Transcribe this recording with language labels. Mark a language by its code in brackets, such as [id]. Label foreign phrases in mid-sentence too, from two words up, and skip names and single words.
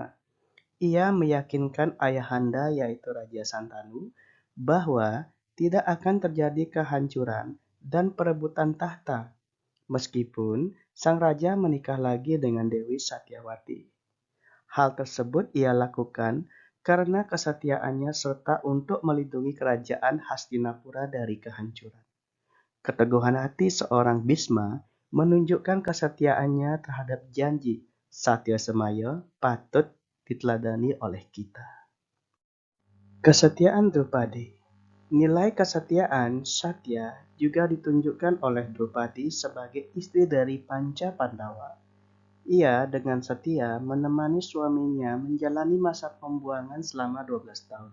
[id] Ia meyakinkan ayahanda yaitu Raja Santanu bahwa tidak akan terjadi kehancuran dan perebutan tahta meskipun sang raja menikah lagi dengan Dewi Satyawati. Hal tersebut ia lakukan karena kesetiaannya serta untuk melindungi kerajaan Hastinapura dari kehancuran. Keteguhan hati seorang Bhisma menunjukkan kesetiaannya terhadap janji. Satya Semaya patut diteladani oleh kita. Kesetiaan Drupadi. Nilai kesetiaan Satya juga ditunjukkan oleh Drupadi sebagai istri dari Panca Pandawa. Ia dengan setia menemani suaminya menjalani masa pembuangan selama 12 tahun.